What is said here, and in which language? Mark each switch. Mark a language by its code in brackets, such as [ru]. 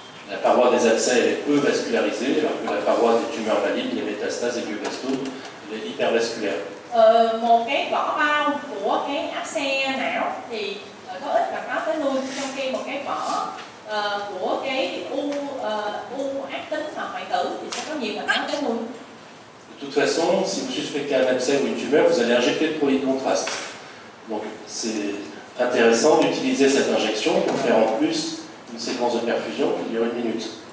[fr] La paroi des abcès elle est peu vascularisée, alors que la paroi des tumeurs malignes, les métastases et glioblastome, elle est hypervasculaire. [vi] Một cái vỏ bao của cái áp xe não thì có ít mạch máu tới nuôi, trong khi một cái vỏ của cái u ác tính hoặc hoại tử thì sẽ có nhiều mạch máu tới nuôi. [fr] De toute façon, si vous suspectez un abcès ou une tumeur, vous allez injecter le produit de contraste. Donc c'est intéressant d'utiliser cette injection pour faire en plus une séquence de perfusion qui dure 1 minute.